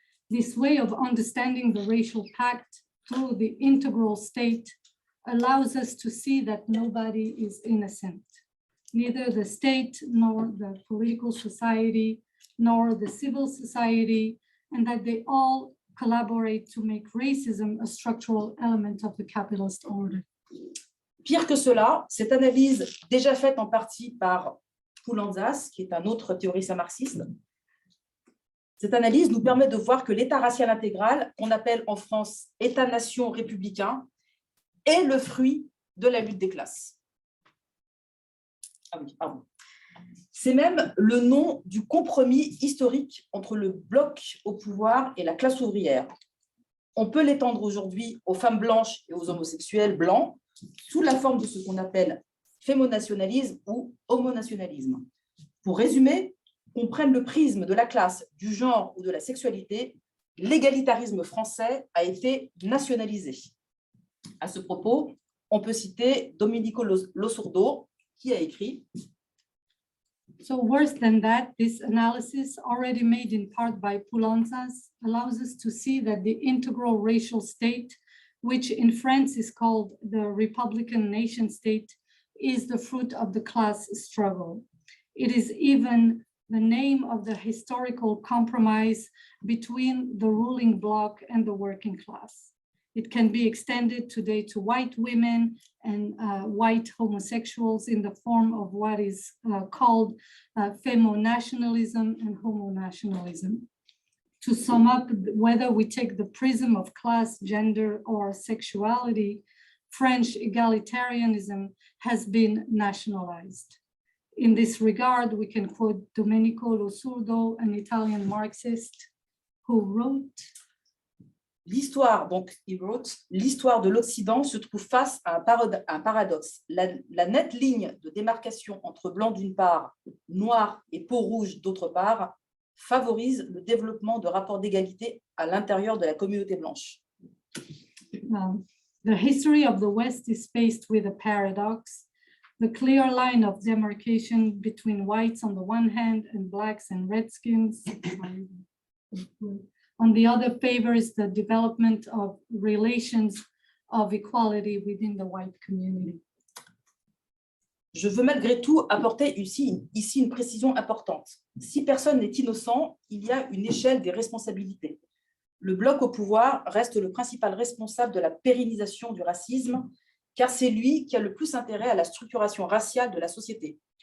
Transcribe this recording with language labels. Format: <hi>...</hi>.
<en>This way of understanding the racial pact through the integral state allows us to see that nobody is innocent. Neither the state, nor the political society, nor the civil society, and that they all collaborate to make racism a structural element of the capitalist order.</en> <fr>Pire que cela, cette analyse déjà faite en partie par Poulantzas, qui est un autre théoricien marxiste, cette analyse nous permet de voir que l'État racial intégral, qu'on appelle en France État-nation républicain, est le fruit de la lutte des classes. Ah oui, pardon. C'est même le nom du compromis historique entre le bloc au pouvoir et la classe ouvrière. On peut l'étendre aujourd'hui aux femmes blanches et aux homosexuels blancs sous la forme de ce qu'on appelle fémonationalisme ou homonationalisme. Pour résumer, qu'on prenne le prisme de la classe, du genre ou de la sexualité, l'égalitarisme français a été nationalisé. À ce propos, on peut citer Domenico Losurdo, qui a écrit</fr> <en>So worse than that, this analysis, already made in part by Poulantzas, allows us to see that the integral racial state, which in France is called the Republican nation state, is the fruit of the class struggle. It is even the name of the historical compromise between the ruling bloc and the working class. It can be extended today to white women and white homosexuals in the form of what is called femo-nationalism and homo-nationalism. To sum up, whether we take the prism of class, gender, or sexuality, French egalitarianism has been nationalized. In this regard, we can quote Domenico Losurdo, an Italian Marxist, who wrote,</en> <fr>l'histoire, donc il</fr> <en>wrote,</en> <fr>l'histoire de l'Occident se trouve face à un paradoxe. La nette ligne de démarcation entre blanc d'une part, noir et peau rouge d'autre part, favorise le développement de rapports d'égalité à l'intérieur de la communauté blanche.</fr> <en>The history of the West is faced with a paradox. The clear line of demarcation between whites on the one hand and blacks and redskins on the other favors the development of relations of equality within the white community.</en> <fr>Je veux malgré tout apporter ici une précision importante. Si personne n'est innocent, il y a une échelle des responsabilités. Le bloc au pouvoir reste le principal responsable de la pérennisation du racisme, car c'est lui qui a le plus intérêt à la structuration raciale de la société.</fr>